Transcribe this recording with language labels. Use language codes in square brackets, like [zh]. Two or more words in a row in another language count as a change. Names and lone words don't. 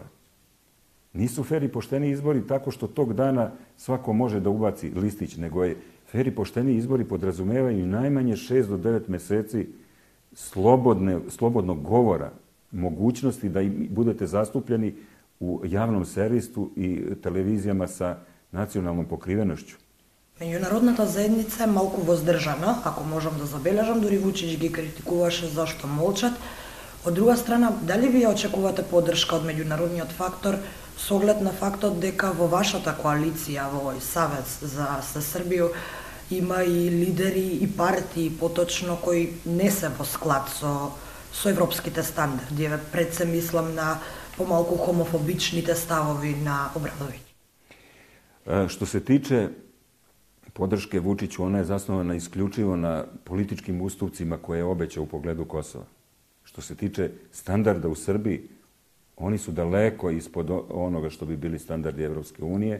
[sr] Nisu fer i pošteni izbori tako što tog dana svako može da ubaci listić, nego je fer i pošteni izbori podrazumevaju najmanje 6 do 9 meseci slobodnog govora, mogućnosti da budete zastupljeni u javnom servisu i televizijama sa nacionalnom pokrivenošću. [mk] Меѓународната заедница е малку воздржана, ако можам да забележам, дури Вучич ги критикуваше зашто молчат. Од друга страна, дали вие очекувате поддршка од меѓународниот фактор со оглед на фактот дека во вашата коалиција, во овој Savez за Србију, има и лидери и партии поточно кои не се во склад со европските стандарди. Пред се мислам на помалку хомофобичните ставови на Обрадовиќ. [sr] Što se tiče podrške Vučiću, ona je zasnovana isključivo na političkim ustupcima koje je obećao u pogledu Kosova. Što se tiče standarda u Srbiji, oni su daleko ispod onoga što bi bili standardi Evropske unije.